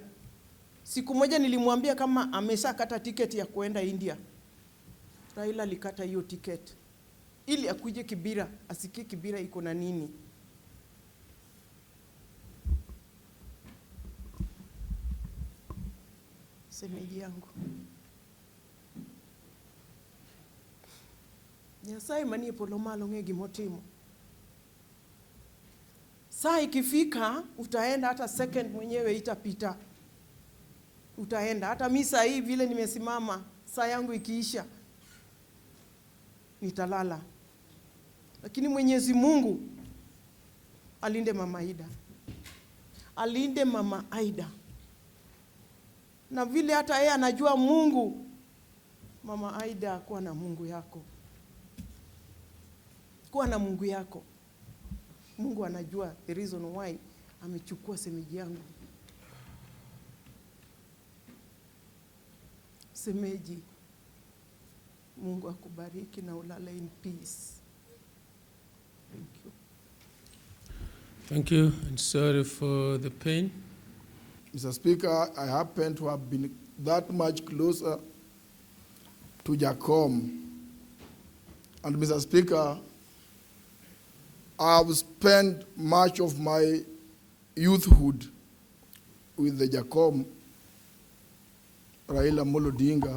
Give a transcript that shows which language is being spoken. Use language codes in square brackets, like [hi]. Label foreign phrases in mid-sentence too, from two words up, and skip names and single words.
[sw] Siku moja nilimwambia kama ameshakata tiketi ya kuenda India. Raila alikata hiyo tiketi ili akuje Kibira, asikie Kibira iko na nini. Semeji yangu. [luo] Nyasaye manie polo malo ng'e gimotimo. [sw] Saa ikifika utaenda, hata second mwenyewe itapita. Utaenda hata misa hii vile nimesimama, saa yangu ikiisha nitalala. Lakini Mwenyezi Mungu alinde Mama Aida. Alinde Mama Aida. Na vile hata yeye anajua Mungu, Mama Aida, kuwa na Mungu yako. Kuwa na Mungu yako. Mungu anajua [en] the reason why [sw] amechukua semeji yangu. Semeji, Mungu akubariki na ulale [en] in peace. Thank you. Thank you, and sorry for the pain. Mr. Speaker, I happen to have been that much closer to Jacom. And Mr. Speaker, I have spent much of my youthhood with the Jacom, Raila Odinga.